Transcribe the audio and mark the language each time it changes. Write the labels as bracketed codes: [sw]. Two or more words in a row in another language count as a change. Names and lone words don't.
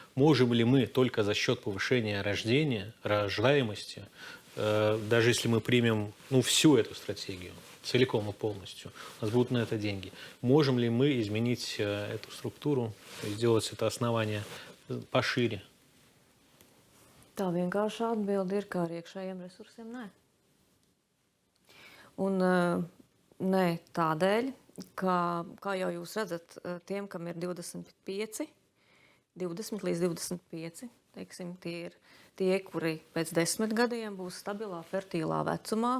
[ru] можем ли мы только за счет повышения рождаемости, даже если мы примем всю эту стратегию, целиком и полностью, у нас будут на это деньги, можем ли мы изменить эту структуру, сделать это основание пошире? [lv] Tā vienkārši atbilde ir, ka ar iekšējiem resursiem nē. Un nē tādēļ, ka, kā jau jūs redzat, tiem, kam ir 25, 20 līdz 25, teiksim, tie ir tie, kuri pēc 10 gadiem būs stabilā, fertīlā vecumā.